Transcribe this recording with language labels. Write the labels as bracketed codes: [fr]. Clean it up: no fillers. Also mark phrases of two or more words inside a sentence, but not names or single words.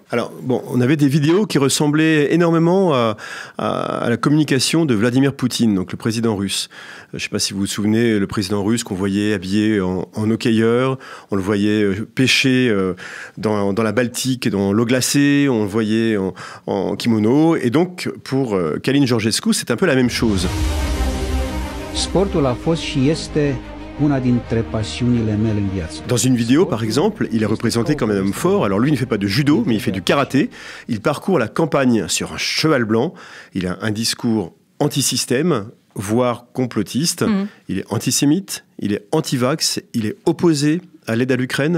[fr] Alors, on avait des vidéos qui ressemblaient énormément à la communication de Vladimir Poutine, donc le président russe. Je ne sais pas si vous vous souvenez, le président russe qu'on voyait habillé en hockeyeur, on le voyait pêcher dans la Baltique, dans l'eau glacée, on le voyait en kimono. Et donc, pour Călin Georgescu, c'est un peu la même chose. [ro] Sportul a fost și este una dintre pasiunile mele în viață. [fr] Dans une vidéo, par exemple, il est représenté comme un homme fort. Alors lui, il ne fait pas de judo, mais il fait du karaté. Il parcourt la campagne sur un cheval blanc. Il a un discours anti-système, voire complotiste. Il est antisémite, il est anti-vax, il est opposé à l'aide à l'Ukraine.